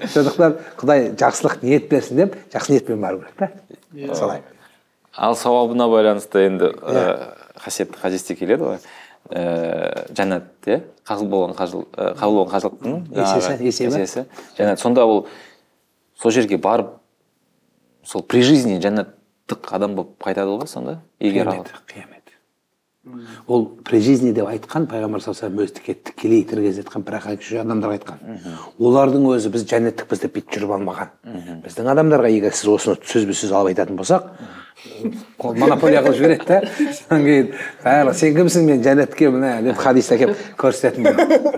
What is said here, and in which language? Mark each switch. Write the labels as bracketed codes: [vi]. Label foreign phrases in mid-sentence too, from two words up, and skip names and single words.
[kk] Сондықтан Құдай жақсылық ниет берсін деп, жақсы ниетпен бару керек та. Солай. Ал сауабына байланысты енді қасиетті хадисте келеді ғой. Жәннат, қабыл болған қажылықтың есесі. Жәннат. Сонда ол сол жерге барып, сол [ru] при жизни [kk] жәннаттық адам болып қайтады ғой сонда? Қиямет. Ол [ru] при жизни [kk] деп айтқан, пайғамбар [ar] صلى الله عليه وسلم [kk] өзі тікелей тірі кезде айтқан, бірақ кіші адамдарға айтқан. Олардың өзі біз жәннаттықпыз деп бүйтіп жүріп алмаған. Біздің адамдарға егер сіз осыны сөзбе-сөз алып айтатын болсақ, ол монополия қылып жібереді да. Содан кейін барлығы сен кімсің, мен жәннатқа мына деп хадисте әкеліп көрсететін болады.